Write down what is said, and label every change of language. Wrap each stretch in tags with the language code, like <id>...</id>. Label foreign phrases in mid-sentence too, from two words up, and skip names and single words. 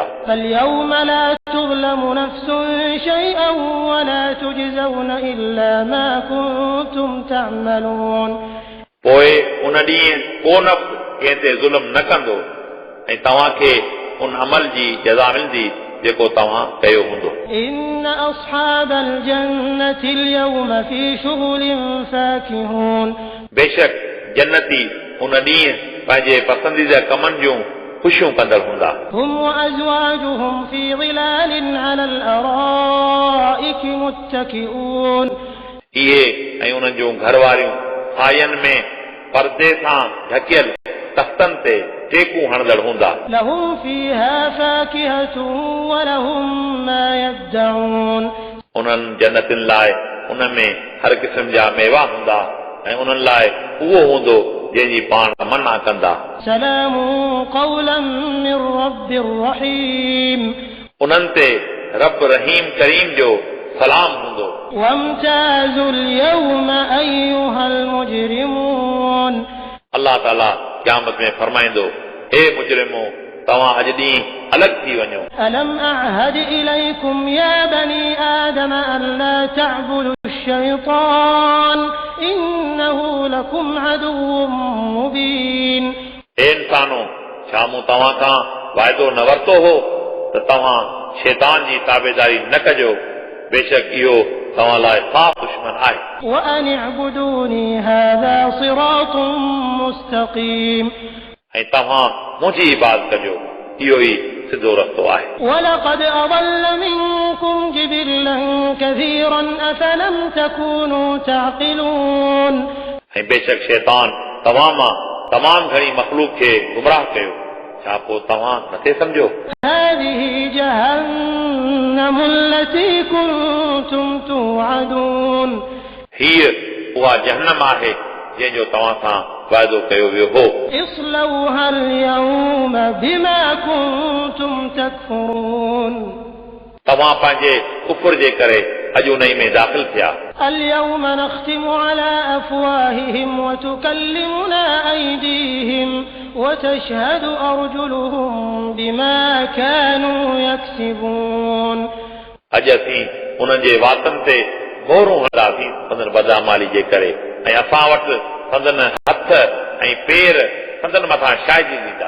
<ar>فاليوم لا تظلم نفس شيئا ولا تجزون إلا ما كنتم تعملون</ar> <sd>पोइ उन ॾींहुं को नफ़्स कंहिं ते ज़ुल्म न कंदो ऐं तव्हांखे उन अमल जी जज़ा मिलंदी जेको तव्हां कयो हूंदो</sd> <ar>إن أصحاب الجنة اليوم في شغل فاكهون</ar> <sd>बेशक जन्नती उन ॾींहुं पंहिंजे पसंदीदा कमनि जूं ख़ुशियूं कंदड़ हूंदा</sd> <ar>هم وأزواجهم في ظلال على الأرائك متكئون</ar> <sd>इहे ऐं उन्हनि जूं घर वारियूं सायनि में पर्दे सां ढकियल तख़्तनि ते टेकूं हणंदड़ हूंदा</sd> <ar>لهم فيها فاكهة ولهم ما يدعون</ar> <sd>उन्हनि जन्नतियुनि लाइ उन में हर क़िस्म जा मेवा हूंदा ऐं उन्हनि लाइ उहो हूंदो जंहिंजी पाण मना कंदा</sd> <ar>سلام قولا من رب رحيم</ar> <sd>उन्हनि ते रब रहीम करीम जो सलाम हूंदो</sd> <ar>وامتازوا اليوم أيها المجرمون</ar> <sd>अल्लाह ताला क़यामत में फरमाईंदो हे मुजरिमो तव्हां अॼु ॾींहुं अलॻि थी वञो</sd> <ar>ألم أعهد إليكم يا بني آدم ألا تعبدوا الشيطان إنه لكم عدو مبين</ar> <sd>हे इंसानो छा मूं तव्हां खां वाइदो न वरितो हो त तव्हां शैतान जी ताबेदारी न कजो बेशक इहो तव्हां लाइ साफ़ दुश्मन आहे</sd> <ar>وأن اعبدوني هذا صراط مستقيم</ar> <sd>ऐं तव्हां मुंहिंजी इबादत कजो इहो ई सिधो रस्तो आहे</sd> <ar>ولقد أضل منكم جبلا كثيرا أفلم تكونوا تعقلون</ar> <sd>ऐं बेशक शैतान तव्हां मां तमामु घणी मख़लूक खे गुमराह कयो छा पोइ तव्हां नथे सम्झो</sd> <ar>هذه جهنم التي كنتم توعدون</ar> <sd>हीअ उहा जहन्नम आहे जंहिंजो तव्हां सां वाइदो कयो वियो हो</sd> <ar>اصلوها اليوم بما كنتم تكفرون</ar> <sd>तव्हां पंहिंजे कुफर जे करे अॼु उन में दाख़िल थिया</sd> <ar>اليوم نختم على أفواههم وتكلمنا أيديهم وتشهد أرجلهم بما كانوا يكسبون</ar> <sd>अॼु असीं उन्हनि जे वातनि ते मोहरूं हणंदासीं संदन बदअमाली जे करे ऐं असां वटि संदन हथ ऐं पेर संदन मथां छाइजी ॾींदा</sd>